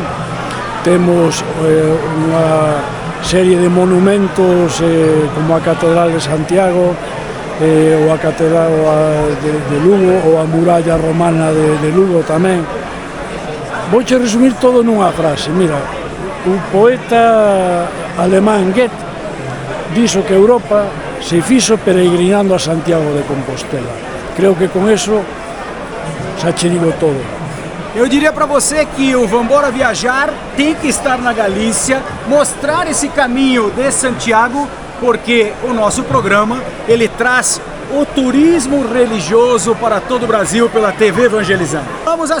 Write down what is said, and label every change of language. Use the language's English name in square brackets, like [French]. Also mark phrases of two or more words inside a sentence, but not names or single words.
[Galician] Temos unha serie de monumentos como a Catedral de Santiago, ou a Catedral de Lugo, ou a muralla romana de Lugo tamén. Vouche resumir todo nunha frase. Mira, o poeta alemán Goethe dixo que Europa se fixo peregrinando a Santiago de Compostela. Creo que con eso xa che digo todo. [Portuguese] Eu diria para você que o Vambora Viajar tem que estar na Galícia, mostrar esse caminho de Santiago, porque o nosso programa ele traz o turismo religioso para todo o Brasil pela TV Evangelizando.